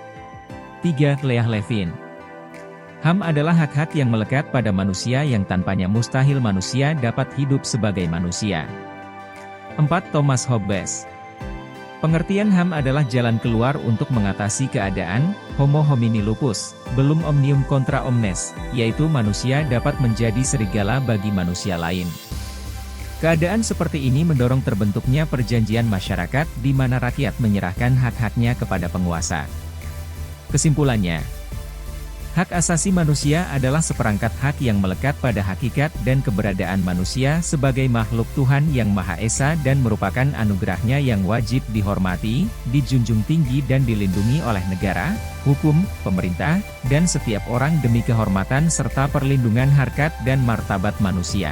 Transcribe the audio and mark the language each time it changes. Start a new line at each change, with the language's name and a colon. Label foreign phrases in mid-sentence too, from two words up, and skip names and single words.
Indonesian: 3. Leah Levin. HAM adalah hak-hak yang melekat pada manusia yang tanpanya mustahil manusia dapat hidup sebagai manusia. 4. Thomas Hobbes. Pengertian HAM adalah jalan keluar untuk mengatasi keadaan
Latin: homo homini lupus, belum omnium contra omnes,
Indonesian: yaitu manusia dapat menjadi serigala bagi manusia lain. Keadaan seperti ini mendorong terbentuknya perjanjian masyarakat di mana rakyat menyerahkan hak-haknya kepada penguasa. Kesimpulannya, hak asasi manusia adalah seperangkat hak yang melekat pada hakikat dan keberadaan manusia sebagai makhluk Tuhan yang Maha Esa dan merupakan anugerahnya yang wajib dihormati, dijunjung tinggi dan dilindungi oleh negara, hukum, pemerintah, dan setiap orang demi kehormatan serta perlindungan harkat dan martabat manusia.